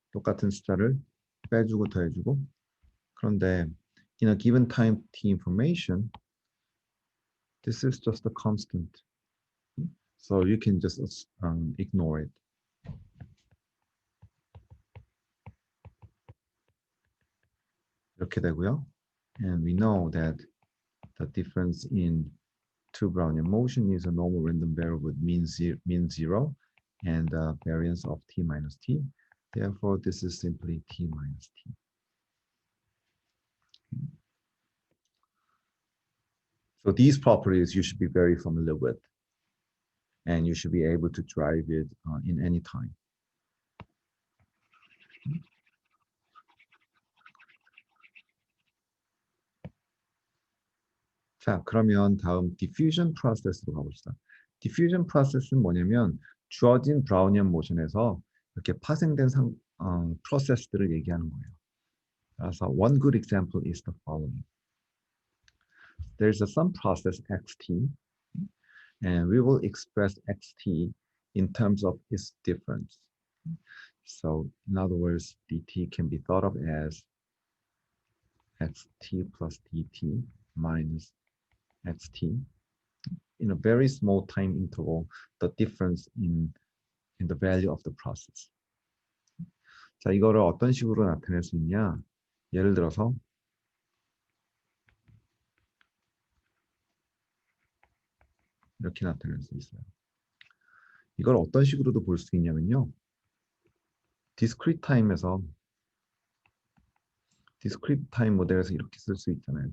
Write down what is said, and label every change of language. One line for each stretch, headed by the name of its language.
Korean: 똑같은 숫자를 빼주고 더해주고. 그런데
English: in a given time t information, this is just a constant. So you can just ignore it.
Korean: 이렇게 되고요.
English: And we know that the difference in two Brownian motion is a normal random variable with mean zero and variance of t minus t. Therefore, this is simply t minus t. So these properties you should be very familiar with, and you should be able to drive it in any time.
Korean: 자, 그러면 다음 diffusion process로 가봅시다. diffusion process는 뭐냐면 주어진 브라우니안 모션에서 이렇게 파생된 프로세스들을 얘기하는 거예요. 그래서
English: one good example is the following. There's some process xt, and we will express xt in terms of its difference. So in other words, dt can be thought of as xt plus dt minus xt. in a very small time interval the difference in the value of the process.
Korean: 자, 이거를 어떤 식으로 나타낼 수 있냐? 예를 들어서 이렇게 나타낼 수 있어요. 이걸 어떤 식으로도 볼 수 있냐면요. discrete time 모델에서 이렇게 쓸 수 있잖아요.